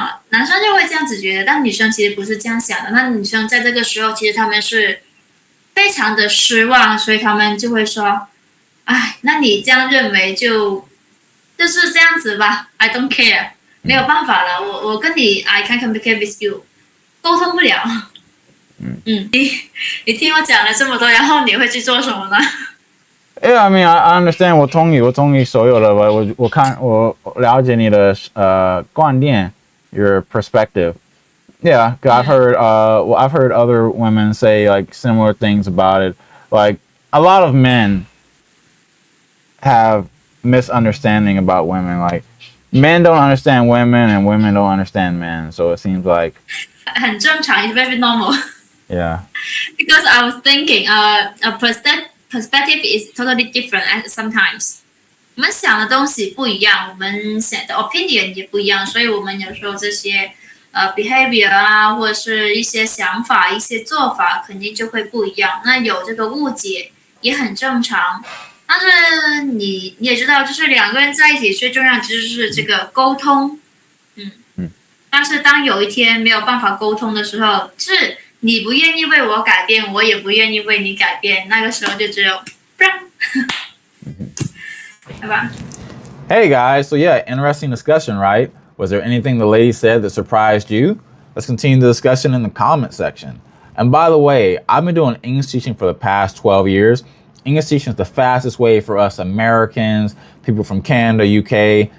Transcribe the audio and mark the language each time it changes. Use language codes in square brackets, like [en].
[zh] 男生就会这样子觉得，但女生其实不是这样想的。那女生在这个时候，其实他们是非常的失望，所以他们就会说，哎，那你这样认为就是这样子吧 ， [en] I don't care， [zh] 没有办法了，我跟你 [en] I can't communicate with you， [zh] 沟通不了。你听我讲了这么多，然后你会去做什么呢？ [en] Yeah, I mean, I understand [zh] 我同意所有的，我了解你的观点 [en] your perspective. Yeah, 'cause I've heard other women say like similar things about it. Like a lot of men have misunderstanding about women. Like men don't understand women and women don't understand men. So it seems like [zh] 很正常 [en] ，it's very normal. Yeah. Because I was thinking, a perspective is totally different at sometimes. [zh] 我们想的东西不一样，我们想的 opinion 也不一样，所以我们有时候这些behavior 啊，或者是一些想法、一些做法，肯定就会不一样。那有这个误解也很正常。但是你也知道，就是两个人在一起最重要就是这个沟通。但是当有一天没有办法沟通的时候，是你不愿意为我改变，我也不愿意为你改变，那个时候就只有，对吧？ [en] Hey guys, so yeah, interesting discussion, right? Was there anything the lady said that surprised you? Let's continue the discussion in the comment section. And by the way, I've been doing English teaching for the past 12 years. English teaching is the fastest way for us Americans, people from Canada, UK.